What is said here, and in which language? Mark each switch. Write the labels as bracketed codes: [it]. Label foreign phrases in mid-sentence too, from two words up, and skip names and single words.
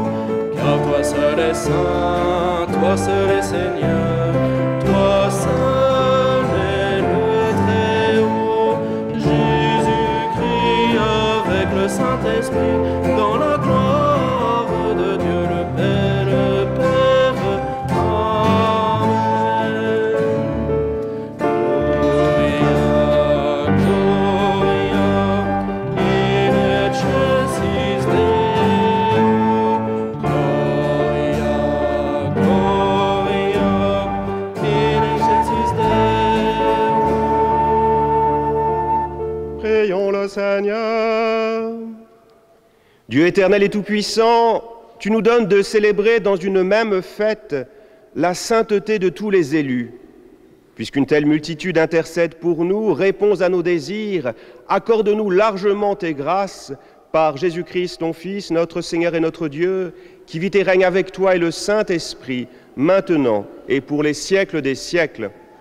[fr] Car toi seul es saint, toi seul est Seigneur, toi seul est le Très-Haut, Jésus-Christ avec le Saint-Esprit, dans la gloire de Dieu le Père, Amen. [la] Gloria, Gloria, in excelsis Deo. Gloria, Gloria, in excelsis Deo. [fr] Prions le Seigneur. Dieu éternel et tout-puissant, tu nous donnes de célébrer dans une même fête la sainteté de tous les élus. Puisqu'une telle multitude intercède pour nous, réponds à nos désirs, accorde-nous largement tes grâces par Jésus-Christ, ton Fils, notre Seigneur et notre Dieu, qui vit et règne avec toi et le Saint-Esprit, maintenant et pour les siècles des siècles.